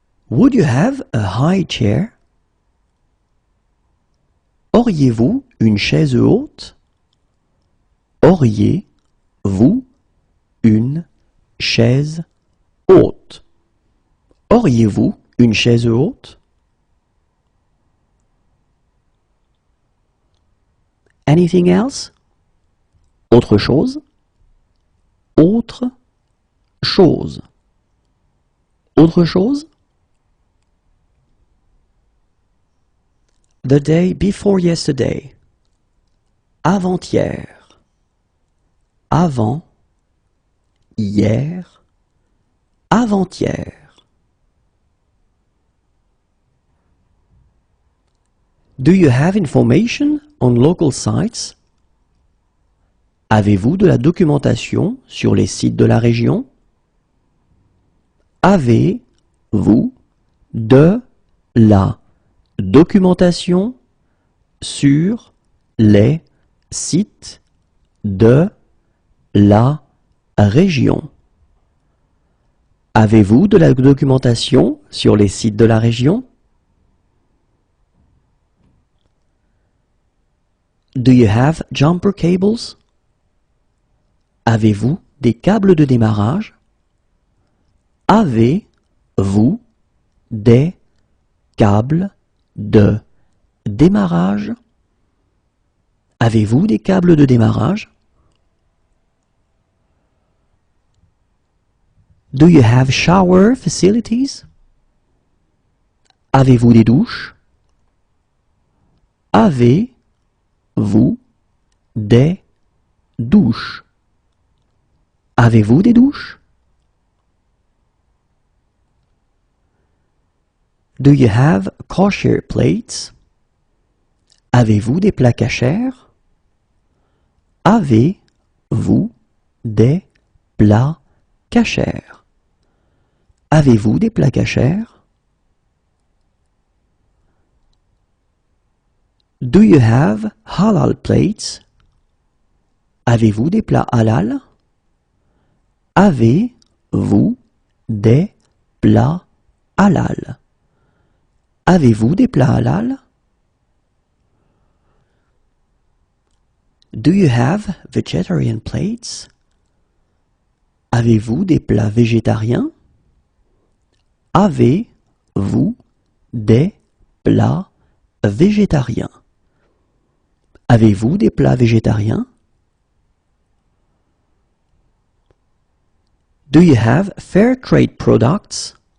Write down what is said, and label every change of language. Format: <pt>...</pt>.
<en>Would you have a high chair?</en> <fr>Auriez-vous une chaise haute? Auriez-vous une chaise haute? Auriez-vous une chaise haute?</fr> <en>Anything else?</en> <fr>Autre chose? Autre chose. Autre chose?</fr> <en>The day before yesterday.</en> <fr>Avant-hier. Avant. Hier. Avant-hier.</fr> <en>Do you have information on local sites?</en> <fr>Avez-vous de la documentation sur les sites de la région? Avez-vous de la documentation sur les sites de la région? Avez-vous de la documentation sur les sites de la région?</fr> <en>Do you have jumper cables?</en> <fr>Avez-vous des câbles de démarrage? Avez-vous des câbles de démarrage? Avez-vous des câbles de démarrage?</fr> <en>Do you have shower facilities?</en> <fr>Avez-vous des douches? Avez-vous Avez-vous des douches? Avez-vous des douches?</fr> <en>Do you have kosher plates?</en> <fr>Avez-vous des plats cachers? Avez-vous des plats cachers? Avez-vous des plats cachers?</fr> <en>Do you have halal plates?</en> <fr>Avez-vous des plats halal? Avez-vous des plats halal? Avez-vous des plats halal?</fr> <en>Do you have vegetarian plates?</en> <fr>Avez-vous des plats végétariens? Avez-vous des plats végétariens? Avez-vous des plats végétariens?</fr> <en>Do you have fair trade products?</en>